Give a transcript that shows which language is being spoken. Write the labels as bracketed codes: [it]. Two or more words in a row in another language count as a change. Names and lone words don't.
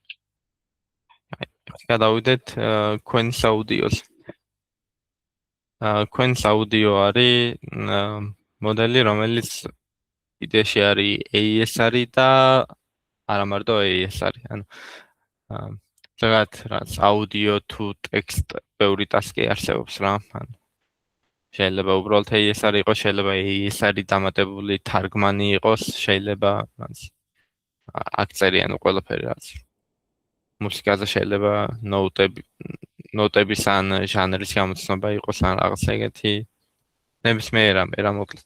[ka] გადავიდეთ Queens Audio-ს. Queens Audio არის მოდელი, რომელიც იდეაში არის AES-არი და არა მარტო AES-არი. ანუ ზოგადად რაც [en] audio to text [ka] ბევრი ტასკი არსებობს რა. ანუ შეიძლება უბრალოდ AES-არი იყოს, შეიძლება AES-არი დამატებული თარგმანი იყოს, შეიძლება რაც აქ წერიან ყველაფერი რაც. მუსიკაზე შეიძლება ნოტების ან ჟანრის გამოცნობა იყოს ან რაღაც ეგეთი ნებისმიერ რამე მოკლედ.